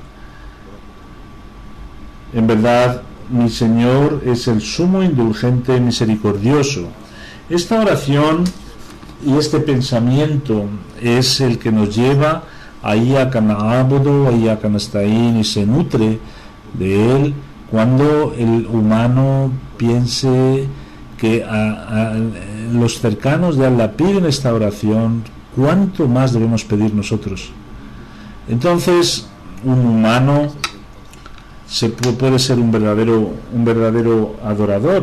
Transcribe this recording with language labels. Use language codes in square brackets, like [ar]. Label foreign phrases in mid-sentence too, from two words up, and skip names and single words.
[es] En verdad, mi Señor es el sumo indulgente misericordioso. Esta oración y este pensamiento es el que nos lleva a [ar] إياك نعبد وإياك نستعين, [es] y se nutre de él cuando el humano piense que a los cercanos de Allah piden esta oración, ¿cuánto más debemos pedir nosotros? Entonces, un humano puede ser un verdadero adorador.